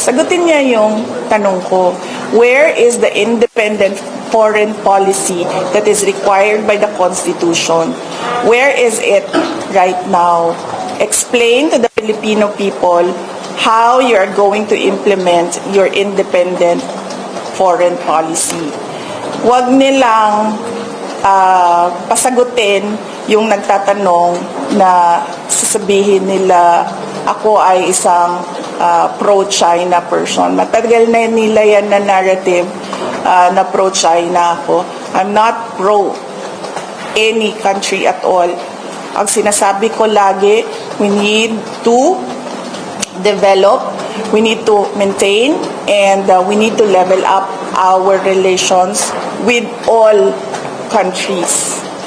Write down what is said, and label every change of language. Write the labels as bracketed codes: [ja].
[tl] Sagutin niya yung tanong ko, [en] where is the independent foreign policy that is required by the Constitution? Where is it right now? Explain to the Filipino people how you are going to implement your independent foreign policy. [tl] Huwag nilang pasagutin yung nagtatanong na sasabihin nila ako ay isang pro-China person. Matagal na nila yan na narrative na pro-China ako. [en] I'm not pro any country at all. [tl] Ang sinasabi ko lagi, [en] we need to develop, we need to maintain, and we need to level up our relations with all countries.